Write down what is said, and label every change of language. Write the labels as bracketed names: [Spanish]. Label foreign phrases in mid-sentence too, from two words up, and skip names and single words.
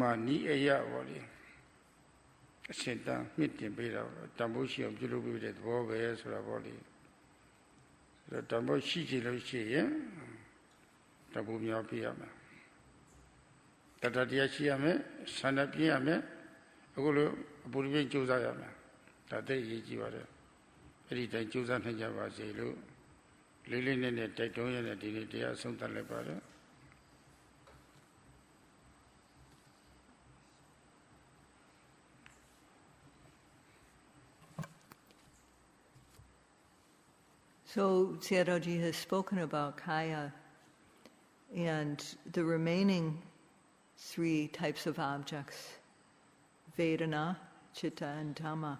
[Burmese] နိအယပေါ့လေအရှင်တန်မြင့်တင်ပေးတော့တန်ဖိုးရှိအောင်ပြုလုပ်ပေးတဲ့သဘောပဲဆိုတာပေါ့လေအဲ့တော့တန်ဖိုးရှိကြလို့ရှိရင်တန်ဖိုးများပြရမယ်တတတရားရှိရမယ်ဆန္ဒပြရမယ်အခုလိုအပူရပြင်းကြိုးစားရမယ်ဒါသိအရေးကြီးပါတယ်အဲ့ဒီတိုင်းကြိုးစားနိုင်ကြပါစေလို့လေးလေးနက်နက်တိုက်တွန်းရတဲ့ဒီနေ့တရားဆုံးသတ်လိုက်ပါတယ် [English] So Sayadawgyi has spoken about kaya and the remaining three types of objects, Vedana, Chitta, and Dhamma.